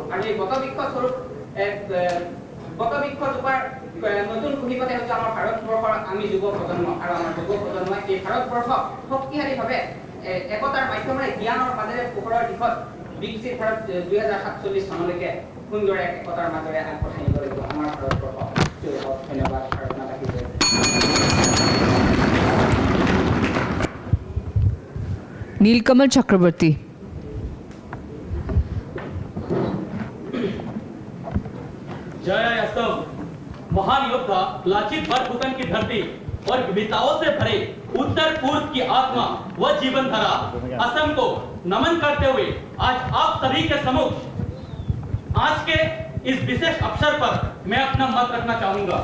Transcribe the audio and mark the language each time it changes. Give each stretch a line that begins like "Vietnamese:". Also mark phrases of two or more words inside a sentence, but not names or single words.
Assamese: আৰু এই বটবৃক্ষজোপাৰ নতুন কুহিকতে হৈছে আমাৰ ভাৰতবৰ্ষৰ আমি যুৱ প্ৰজন্ম, আৰু আমাৰ যুৱ প্ৰজন্মই এই ভাৰতবৰ্ষক শক্তিশালীভাৱে একতাৰ মাধ্যমেৰে জ্ঞানৰ মাজেৰে পোহৰৰ দিশত বিকশিত ভাৰত 2047 চনলৈকে সুন্দৰ একতাৰ মাজেৰে আগবঢ়াই নিব লাগিব আমাৰ ভাৰতবৰ্ষ। ধন্যবাদ, প্ৰাৰ্থনা ৰাখিছোঁ।
Hindi: नीलकमल चक्रवर्ती। जय असम। महान योद्धा लाचित बरफुकन की धरती और विविधताओं से भरे उत्तर पूर्व की आत्मा व जीवन धारा असम को नमन करते हुए आज आप सभी के सम्मुख आज के इस विशेष अवसर पर मैं अपना मत रखना चाहूंगा।